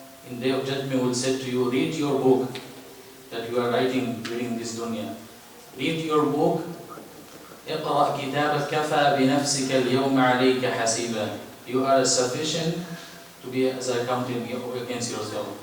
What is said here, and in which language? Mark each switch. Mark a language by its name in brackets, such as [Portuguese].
[English] In Day of Judgment will say to you, read your book that you are writing during this dunya. Read your book. [Arabic] اقرأ كتابك كفى بنفسك اليوم عليك حسيبا. [English] You are sufficient to be as accounting against yourself.